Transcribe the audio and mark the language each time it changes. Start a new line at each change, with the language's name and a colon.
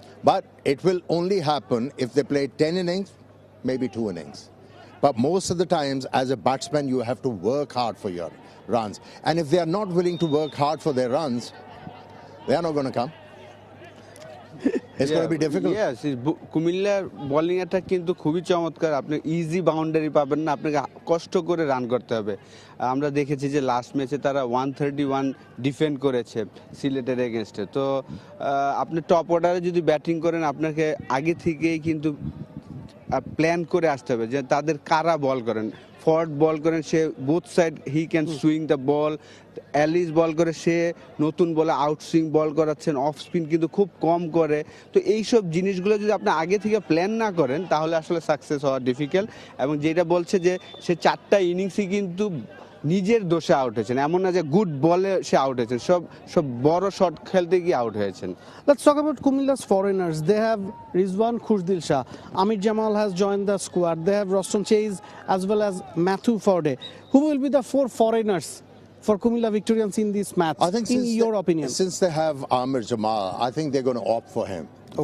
English: But it will only happen if they play 10 innings, maybe 2 innings. But most of the times, as a batsman, you have to work hard for your runs. And if they are not willing to work hard for their runs, they are not going to come. It's going to be difficult.
Bangla: Yes, কুমিল্লার bowling attack কিন্তু খুবই চমৎকার। আপনি easy boundary পাবেন না, আপনাকে কষ্ট করে রান করতে হবে। আমরা দেখেছি যে লাস্ট ম্যাচে তারা 131 ডিফেন্ড করেছে সিলেটের এগেনস্টে। তো আপনি টপ অর্ডারে যদি ব্যাটিং করেন, আপনাকে আগে থেকেই কিন্তু প্ল্যান করে আসতে হবে যে তাদের কারা বল করেন। ফর্ড বল করেন, সে both side
English: He can swing the ball.
Bangla: Alice বল করে, সে নতুন বলে আউট সুইং বল করাচ্ছেন, অফ স্পিন কিন্তু খুব কম করে। তো এইসব জিনিসগুলো যদি আপনি আগে থেকে প্ল্যান না করেন, তাহলে আসলে সাকসেস হওয়া ডিফিকাল্ট। এবং যেটা বলছে যে সে 4টা ইনিংসই কিন্তু নিজের দোষে আউট হয়েছেন, এমন না যে গুড বলে সে আউট হয়েছেন, সব বড় শট খেলতে গিয়ে আউট হয়েছেন।
English: Let's talk about Kumilla's foreigners. They have Rizwan Khushdil Shah. Amir Jamal has joined the squad. They have Roston Chase as well as Matthew Forde. Who will be the 4 foreigners for Comilla Victorians in this match, I think in your opinion? Since they have Amir Jamal, I think they're going to opt for him. Okay.